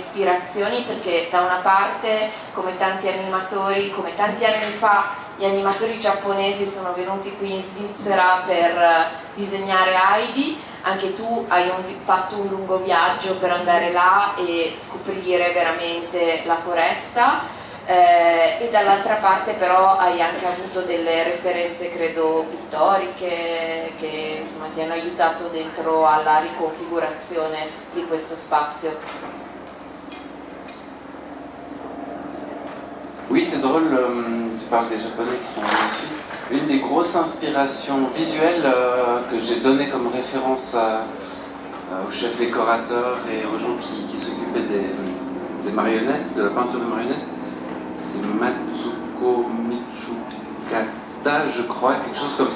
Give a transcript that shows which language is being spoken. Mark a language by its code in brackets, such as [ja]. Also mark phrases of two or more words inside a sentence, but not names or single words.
[it] ispirazioni, perché da una parte, come tanti animatori, come tanti anni fa, gli animatori giapponesi sono venuti qui in Svizzera per disegnare Heidi, anche tu hai fatto un lungo viaggio per andare là e scoprire veramente la foresta, e dall'altra parte però hai anche avuto delle referenze, credo, pittoriche che insomma ti hanno aiutato dentro alla riconfigurazione di questo spazio. [fr] Oui, c'est drôle, tu parles des Japonais qui sont en Suisse. Une des grosses inspirations visuelles que j'ai donné comme référence aux chefs décorateurs et aux gens qui s'occupaient des marionnettes, de la peinture de marionnettes, c'est Matsuko Mitsukata, je crois, quelque chose comme ça.